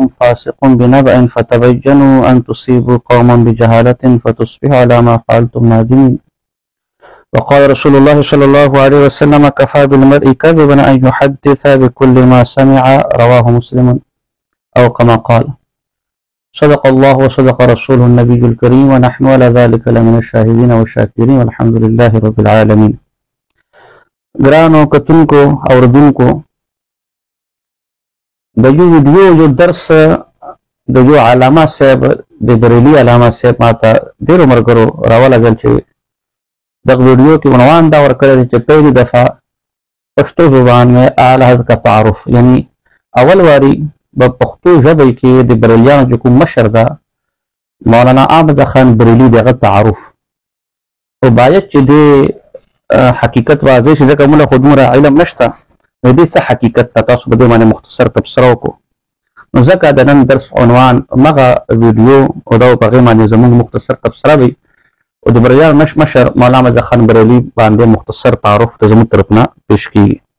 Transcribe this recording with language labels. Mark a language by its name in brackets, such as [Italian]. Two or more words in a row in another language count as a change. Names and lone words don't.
[Arabic] فاسق بنبأ فتبينوا أن تصيبوا قوما بجهالة فتصبحوا على ما فعلتم نادمين وقال رسول الله صلى الله عليه وسلم كفى بالمرء كذبا أن يحدث بكل ما سمع رواه مسلم أو كما قال صدق الله وصدق رسوله النبي الكريم ونحن على ذلك لمن الشاهدين والشاكرين والحمد لله رب العالمين. [Pashto] ګرانو کتونکو اوردونکو د یو ویډیو یو درس د یو علامه صاحب د بریلي علامه صاحب ماته ډېرو ملګرو راولګل چې دغه ویډیو کې عنوان دا ورکړی دی چې [Urdu] پهلی دفعه پښتو زبان میں اعلی حضرت کا تعارف [Pashto] یعنی اول واری په پښتو ژبه کې د بریلیانو چې کوم مشر ده مولانا احمد خان بریلي دغه تعارف او باید چې د حقیقت واضح شي ځکه موږ خو دومره علم نشته نو دې څه حقیقت ته تاسو په دې باندې مختصر تبصره وکړو نو ځکه د نن درس عنوان مغه ویډیو او دا په هغې باندې زموږ مختصر تبصره وي او د بریلیانو مشر مولانا احمد خان بریلي باندې مختصر تعارف د زموږ طرف نه پیش کیږي.